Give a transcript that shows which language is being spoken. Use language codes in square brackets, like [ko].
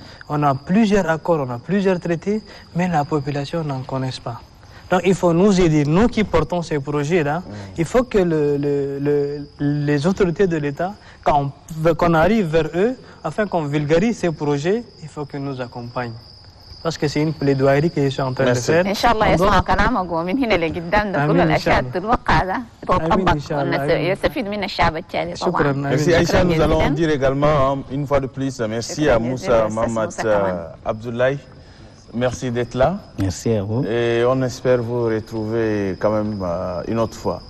[fr] On a plusieurs accords, on a plusieurs traités, mais la population n'en connaît pas. Donc il faut nous aider, nous qui portons ces projets-là, il faut que les autorités de l'État, qu'on arrive vers eux, afin qu'on vulgarise ces projets, il faut qu'ils nous accompagnent. Parce que c'est une plaidoirie que je suis en train de faire. [ar] Inch'Allah يسمع كلامك ومن هنا لقدام ده كل الاشياء تتوقع ده تطبق ونستفيد من الشعب التشادي طبعا. شكرا. [fr] Merci Aïcha, nous allons dire également une fois de plus merci à Moussa Mohamed Abdoulaye. Merci d'être là. Merci à vous. Et on espère vous retrouver quand même une autre fois.